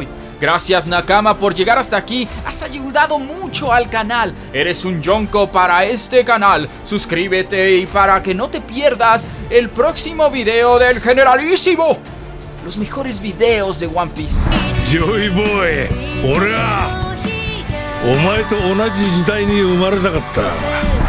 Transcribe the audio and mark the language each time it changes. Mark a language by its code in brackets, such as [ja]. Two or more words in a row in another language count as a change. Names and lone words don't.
[es] Gracias Nakama por llegar hasta aquí. Has ayudado mucho al canal. Eres un yonko para este canal. Suscríbete y para que no te pierdas el próximo video del Generalísimo. Los mejores videos de One Piece. [ja] Joy Boy, 俺はお前と同じ時代に生まれたかった。